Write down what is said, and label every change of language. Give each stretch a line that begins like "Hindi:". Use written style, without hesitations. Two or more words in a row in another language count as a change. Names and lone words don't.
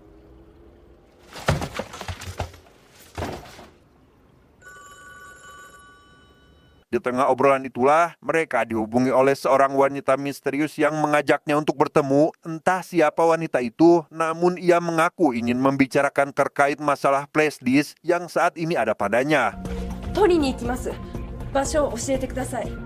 Indonesian: Di tengah obrolan itulah, mereka dihubungi oleh seorang wanita misterius yang mengajaknya untuk bertemu. Entah siapa wanita itu, namun ia mengaku ingin membicarakan terkait masalah flash disk yang saat ini ada padanya.
Japanese: 取りに行きます。場所を教えてください。